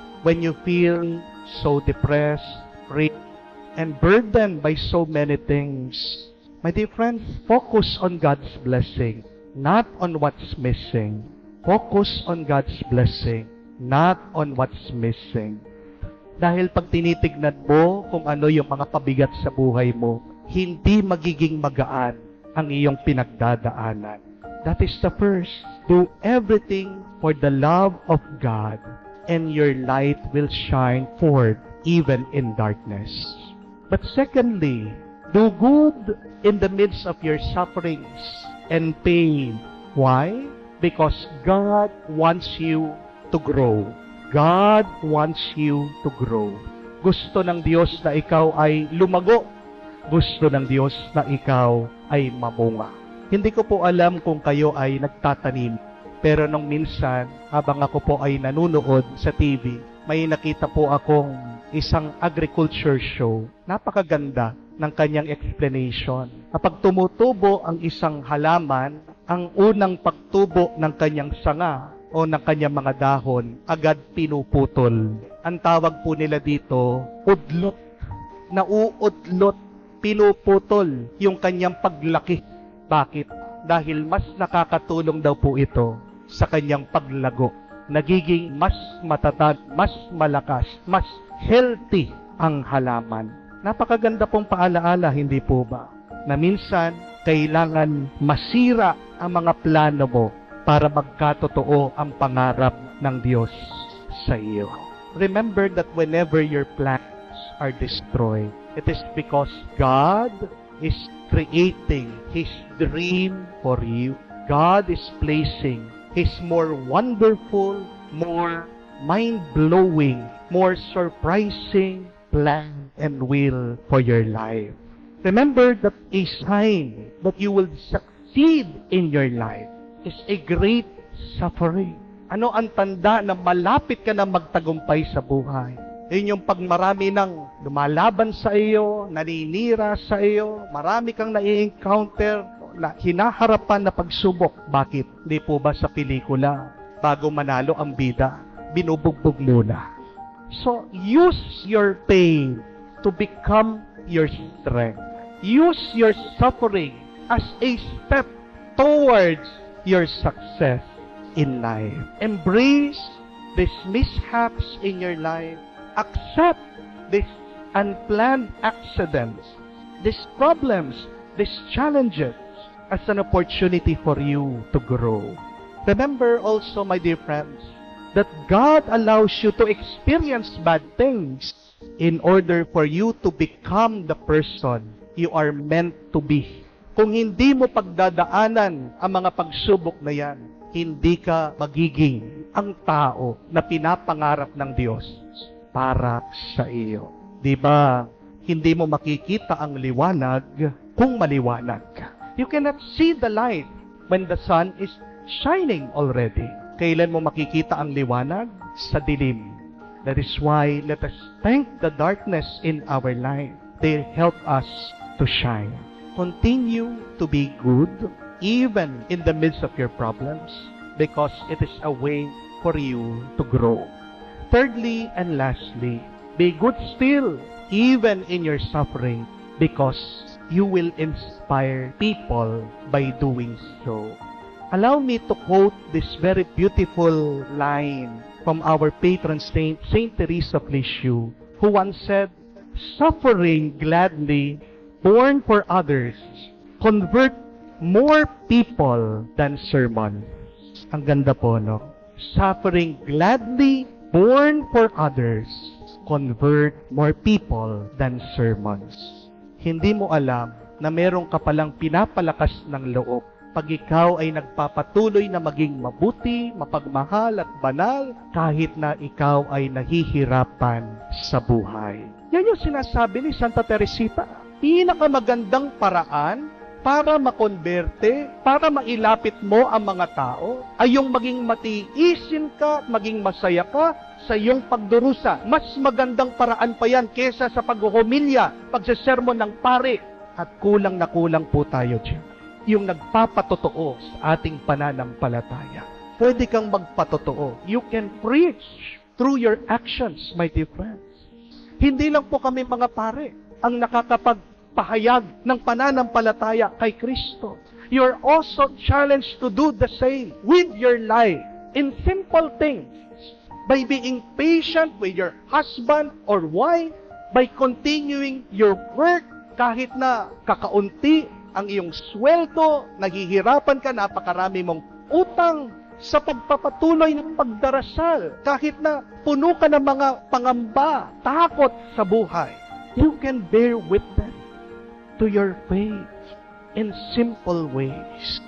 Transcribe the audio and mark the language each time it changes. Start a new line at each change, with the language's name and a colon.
English: When you feel so depressed, free, and burdened by so many things, my dear friends, focus on God's blessing. not on what's missing. Focus on God's blessing, not on what's missing.
Filipino: Dahil pag tinitignan mo kung ano yung mga pabigat sa buhay mo, hindi magiging magaan ang iyong pinagdadaanan.
English: That is the first. Do everything for the love of God, and your light will shine forth even in darkness. But secondly, do good in the midst of your sufferings and pain. Why? Because God wants you to grow. God wants you to grow.
Filipino: Gusto ng Diyos na ikaw ay lumago. Gusto ng Diyos na ikaw ay mamunga. Hindi ko po alam kung kayo ay nagtatanim. Pero nung minsan, habang ako po ay nanunood sa TV, may nakita po akong isang agriculture show. Napakaganda ng kanyang explanation. Kapag tumutubo ang isang halaman, ang unang pagtubo ng kanyang sanga o ng kanyang mga dahon, agad pinuputol. Ang tawag po nila dito, udlot. Nauudlot, pinuputol yung kanyang paglaki. Bakit? Dahil mas nakakatulong daw po ito sa kanyang paglago. Nagiging mas matatag, mas malakas, mas healthy ang halaman. Napakaganda pong paalaala, hindi po ba? Na minsan, kailangan masira ang mga plano mo para magkatotoo ang pangarap ng Diyos sa iyo.
English: Remember that whenever your plans are destroyed, it is because God is creating His dream for you. God is placing His more wonderful, more mind-blowing, more surprising plan and will for your life. Remember that a sign that you will succeed in your life is a great suffering.
Filipino: Ano ang tanda na malapit ka na magtagumpay sa buhay? Yun yung pag marami nang lumalaban sa iyo, naninira sa iyo, marami kang nai-encounter, na hinaharapan na pagsubok. Bakit? Hindi po ba sa pelikula, bago manalo ang bida, binubugbog muna.
English: So, use your pain to become your strength. Use your suffering as a step towards your success in life. Embrace these mishaps in your life. Accept these unplanned accidents, these problems, these challenges as an opportunity for you to grow. Remember also, my dear friends, that God allows you to experience bad things in order for you to become the person you are meant to be.
Filipino: Kung hindi mo pagdadaanan ang mga pagsubok na yan, hindi ka magiging ang tao na pinapangarap ng Diyos para sa iyo. Di ba, hindi mo makikita ang liwanag kung maliwanag ka.
English: You cannot see the light when the sun is shining already.
Filipino: Kailan mo makikita ang liwanag? Sa dilim.
English: That is why let us thank the darkness in our life. They help us to shine. Continue to be good even in the midst of your problems because it is a way for you to grow. Thirdly and lastly, be good still even in your suffering because you will inspire people by doing so. Allow me to quote this very beautiful line from our patron saint, Saint Teresa of Lisieux, who once said, "Suffering gladly, born for others, convert more people than sermons."
Filipino: Ang ganda po, no?
English: Suffering gladly, born for others, convert more people than sermons.
Filipino: Hindi mo alam na meron ka palang pinapalakas ng loob pag ikaw ay nagpapatuloy na maging mabuti, mapagmahal at banal kahit na ikaw ay nahihirapan sa buhay. Yan yung sinasabi ni Santa Teresita. Pinakamagandang paraan para makonberte, para mailapit mo ang mga tao, ay yung maging matiisin ka, maging masaya ka sa iyong pagdurusa. Mas magandang paraan pa yan kesa sa paghuhumilya, pagsesermon ng pare. At kulang na kulang po tayo dyan. Yung nagpapatotoo sa ating pananampalataya. Pwede kang magpatotoo.
English: You can preach through your actions, my dear friends.
Filipino: Hindi lang po kami mga pare ang nakakapagpahayag ng pananampalataya kay Kristo.
English: you're also challenged to do the same with your life in simple things. By being patient with your husband or wife, by continuing your work
Filipino: kahit na kakaunti ang iyong sweldo, naghihirapan ka, napakarami mong utang, sa pagpapatuloy ng pagdarasal, kahit na puno ka ng mga pangamba, takot sa buhay,
English: you can bear witness to your faith in simple ways.